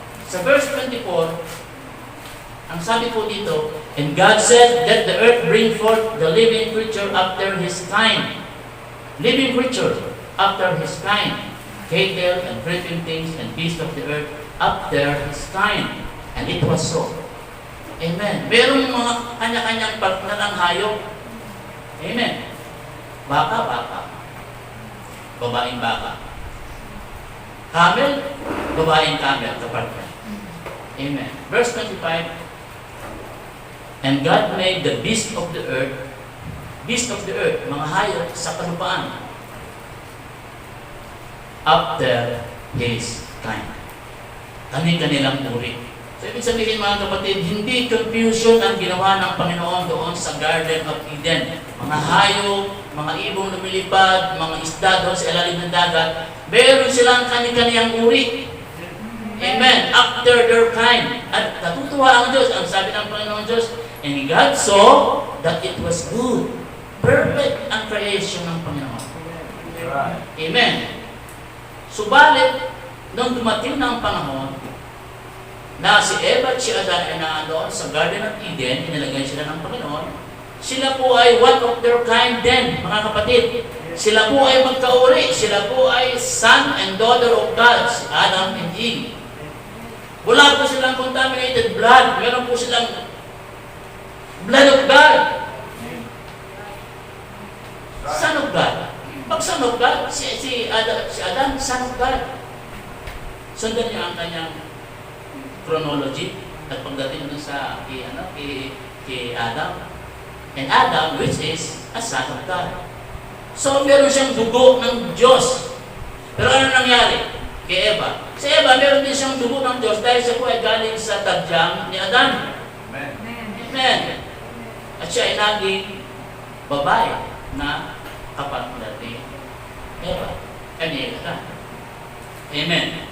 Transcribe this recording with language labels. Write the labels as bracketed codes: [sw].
[tl] Sa verse 24, ang sabi po dito, [en] and God said, let the earth bring forth the living creature after his kind. Living creature after his kind. Cattle and creeping things and beasts of the earth after his kind. And it was so. Amen. [tl] Merong mga kanya-kanyang partner ng hayop. Amen. Baka. Babaeng baka. Camel, babaeng camel, kapartner. Amen. [en] Verse 25, and God made the beast of the earth, [tl] mga hayop sa kalupaan, [en] after his kind. [tl] Kani-kanilang uri. So, ibig sabihin, mga kapatid, hindi confusion ang ginawa ng Panginoon doon sa Garden of Eden. Mga hayop, mga ibong lumilipad, mga isda doon sa ilalim ng dagat, meron silang kani-kaniyang uri. Amen. [en] After their kind. [tl] At natutuwa ang Diyos. Ang sabi ng Panginoon Diyos, [en] and God saw that it was good. [tl] Perfect ang creation ng Panginoon. [en] Right. Amen. [tl] Subalit, nung dumating na ang panahon, na si Eva at si Adan ay naandoon sa Garden of Eden, inilagay sila ng Panginoon, sila po ay [en] one of their kind [tl] din, mga kapatid. Sila po ay magkauri. Sila po ay [en] son and daughter of God, [tl] si Adam and Eve. Wala po silang contaminated blood. Meron po silang [en] blood of God. Son of God. Pag son of God, si Adam, son of God. [tl] Sundan niya ang kanyang chronology at pagdating dun sa kay Adam. [en] And Adam, which is a son of God. [tl] So, meron siyang dugo ng Diyos. Pero ano nangyari kay Eva? Si Eva, meron din siyang dugo ng Diyos dahil siya po ay galing sa tadyang ni Adan. Amen. Amen. At siya ay naging babae na kapatid ni Eva. Ni Adan. Amen.